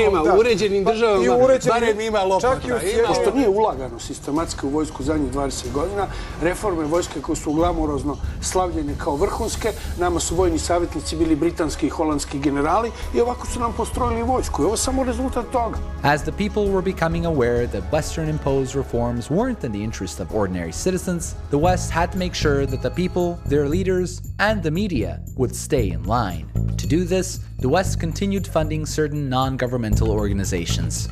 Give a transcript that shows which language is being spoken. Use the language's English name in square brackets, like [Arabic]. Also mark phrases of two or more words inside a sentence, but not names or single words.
[Bosnian] Nema, u uređenim državama barem ima lopata. Pošto nije ulagano sistematski u vojsku zadnjih 20 godina, reforme vojske koje su glamorozno slavljene kao vrhunske, nama su vojni savjetnici bili britanski i holandski generali i ovako su nam postrojili vojsku. I ovo je samo rezultat toga. [English] As the people were becoming aware that Western-imposed reforms weren't in the interest of ordinary citizens, the West had to make sure that the people, their leaders, and the media would stay in line. To do this, the West continued funding certain non-governmental organizations.